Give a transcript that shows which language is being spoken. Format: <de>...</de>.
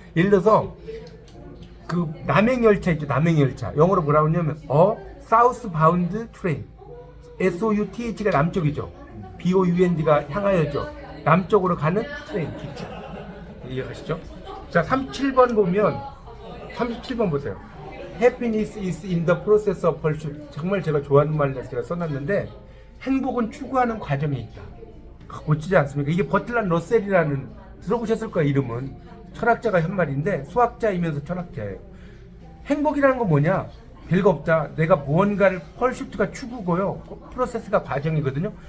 <ko>예를 들어서 그 남행열차 있죠. 남행열차. 영어로 뭐라고 하냐면 southbound train. SOUTH가 남쪽이죠. BOUND가 향하여죠. 남쪽으로 가는 트레인, 기차. 이해가시죠? 자, 37번 보면 37번 보세요.</ko> <en>Happiness is in the process of pursuit.</en> <ko>정말 제가 좋아하는 말을 제가 써놨는데, 행복은 추구하는 과정에 있다. 멋지지 않습니까? 이게 버틀란 러셀이라는, 들어보셨을 거예요. 이름은 철학자가 한 말인데, 수학자이면서 철학자예요. 행복이라는 건 뭐냐? 별거 없다. 내가 무언가를, 펄슈트가 추구고요, 프로세스가 과정이거든요.</ko>